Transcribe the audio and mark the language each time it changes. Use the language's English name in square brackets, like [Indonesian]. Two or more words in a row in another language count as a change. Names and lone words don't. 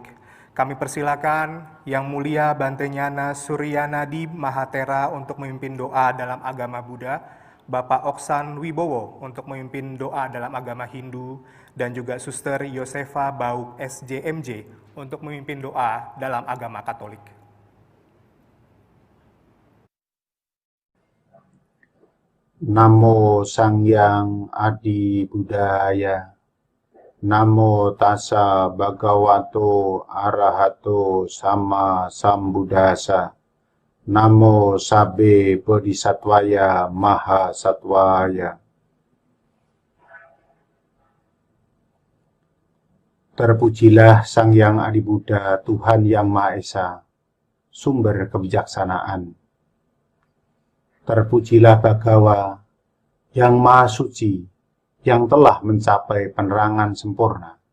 [Indonesian] Kami persilakan Yang Mulia Bantenyana Suryanadi Mahatera untuk memimpin doa dalam agama Buddha, Bapak Oksan Wibowo untuk memimpin doa dalam agama Hindu, dan juga Suster Yosefa Bauk SJMJ untuk memimpin doa dalam agama Katolik. [Pali] Namo Sangyang Adi Buddhaya. Namo Tassa Bhagavato Arahato Sama Sambuddhassa. Namo Sabbe Bodhisattvaya Maha Sattvaya. [Indonesian] Terpujilah Sang Hyang Adi Buddha, Tuhan Yang Maha Esa, sumber kebijaksanaan. Terpujilah Bhagawa, Yang Maha Suci, yang telah mencapai penerangan sempurna.